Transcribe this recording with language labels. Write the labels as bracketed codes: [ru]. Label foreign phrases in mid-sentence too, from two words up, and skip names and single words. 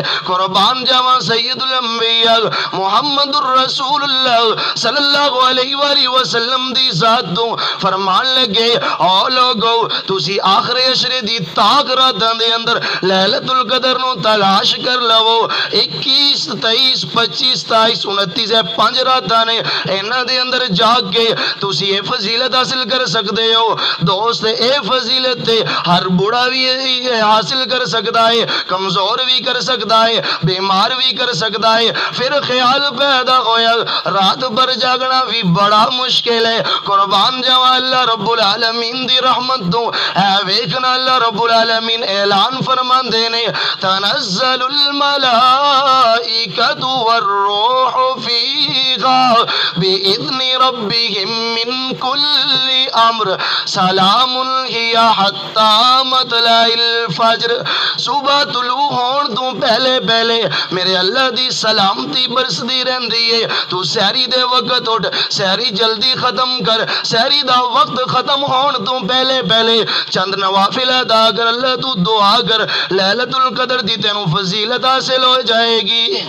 [pa] قربان جاواں سید الانبیاء محمد الرسول اللہ [ar] صلی اللہ علیہ وآلہ وسلم [pa] دی ذات تو فرمان لگے او لوگو تسی آخر عشرے دی تاک راتاں دے اندر لیلۃ القدر نو تلاش کر لو. 21 23 25 27 29 ہے 5 راتاں نے انہاں دے اندر جاگ کے تسی اے فضیلت حاصل کر سکتے ہو. دوست اے فضیلت ہر بوڑھا بھی حاصل کر سکتا ہے کمزور بھی کر سکتا ہے بیمار بھی کر سکتا ہے. پھر خیال پیدا ہویا رات بھر جاگنا بھی بڑا مشکل ہے. قربان جاواں اللہ رب العالمین دی رحمت تو اے ویکھنا اللہ رب العالمین اعلان فرماندے نے [ar] تنزل الملائکۃ والروح فیہا بإذن ربہم من کل امر سلام ہی حتی مطلع الفجر، [pa] صبح طلوع ہون تو پہلے پہلے میرے اللہ دی سلامتی برسدی رہندی ہے۔ تو سحری دے وقت اٹھ، سحری جلدی ختم کر، سحری دا وقت ختم ہون تو پہلے پہلے چند نوافل ادا کر، اللہ تو دعا کر، لیلۃ القدر دی تینوں فضیلت حاصل ہو جائے گی۔